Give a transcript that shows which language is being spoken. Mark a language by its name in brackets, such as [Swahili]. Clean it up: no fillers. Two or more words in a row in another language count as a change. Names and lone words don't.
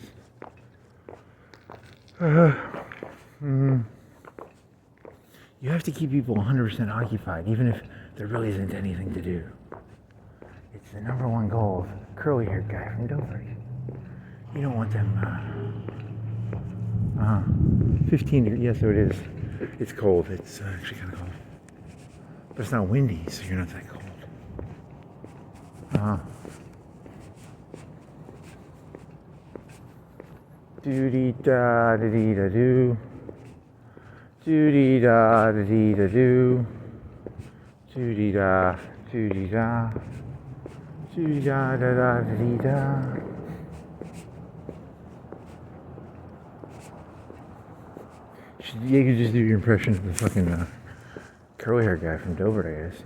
[English] You have to keep people 100% occupied, even if there really isn't anything to do. It's the number one goal of the curly-haired guy from Dover. You don't want them, 15 degrees, yeah, so it is. It's cold, it's actually kind of cold. But it's not windy, so you're not that cold. Do-dee-da, da-dee-da-doo. Do-dee-da, da-dee-da-doo. Do-dee-da, do-dee-da. Do-dee-da, da-da, da-dee-da. You could just do your impression of the fucking curly hair guy from Dover, I guess.